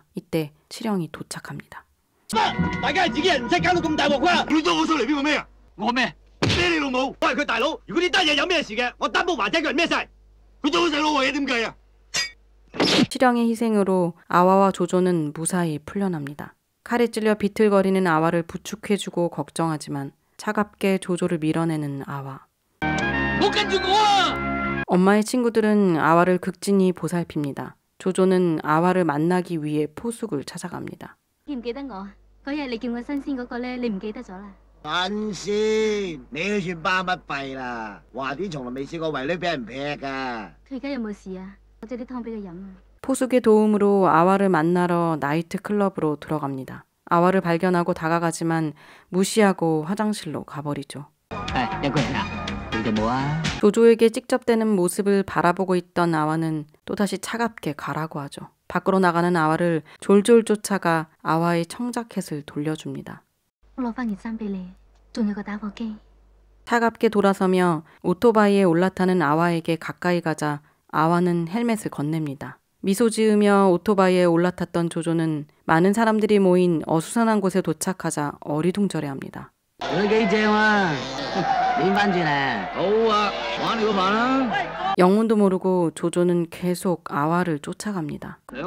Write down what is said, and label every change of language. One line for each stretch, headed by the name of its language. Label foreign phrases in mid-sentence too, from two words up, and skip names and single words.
Korean: 이때 칠영이 도착합니다. 칠영의 희생으로 아와와 조조는 무사히 풀려납니다. 칼에 찔려 비틀거리는 아와를 부축해주고 걱정하지만 차갑게 조조를 밀어내는 아와. 엄마의 친구들은 아와를 극진히 보살핍니다. 조조는 아와를 만나기 위해 포숙을 찾아갑니다.
Cantonese: 記唔記得我？嗰日你叫我新鮮嗰個咧，你唔記得咗啦？新鮮，你都算巴乜閉啦！話啲從來未試過圍女俾人劈㗎。佢而家有冇事啊？我整啲湯俾佢飲啊！
Korean: 포숙의 도움으로 아와를 만나러 나이트 클럽으로 들어갑니다. 아와를 발견하고 다가가지만 무시하고 화장실로 가버리죠. 조조에게 찍접대는 모습을 바라보고 있던 아와는 또다시 차갑게 가라고 하죠. 밖으로 나가는 아와를 졸졸 쫓아가 아와의 청자켓을 돌려줍니다.
Cantonese: 我攞翻件衫俾你，仲有個打火機。
Korean: 차갑게 돌아서며 오토바이에 올라타는 아와에게 가까이 가자 아와는 헬멧을 건넵니다. 미소 지으며 오토바이에 올라탔던 조조는 많은 사람들이 모인 어수선한 곳에 도착하자 어리둥절해합니다. 영문도 모르고 조조는 계속 아와를 쫓아갑니다.